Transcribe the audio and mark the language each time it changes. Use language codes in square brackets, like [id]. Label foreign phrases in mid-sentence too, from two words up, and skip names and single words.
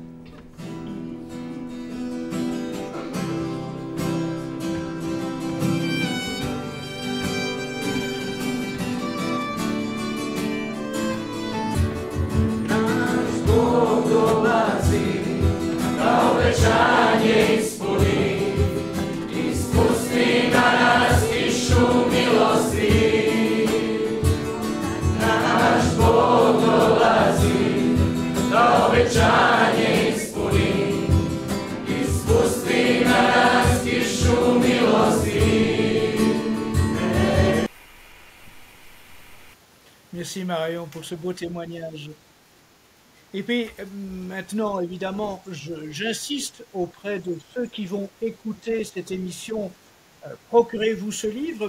[hr] Bog dolazi, da obećanje ispuni, ispusti na nas kišu milosti. Naš Bog dolazi, da obećanje ispuni, ispusti na nas kišu milosti. [fr] Merci Marion pour ce beau témoignage. Et puis maintenant, évidemment, j'insiste auprès de ceux qui vont écouter cette émission, procurez-vous ce livre.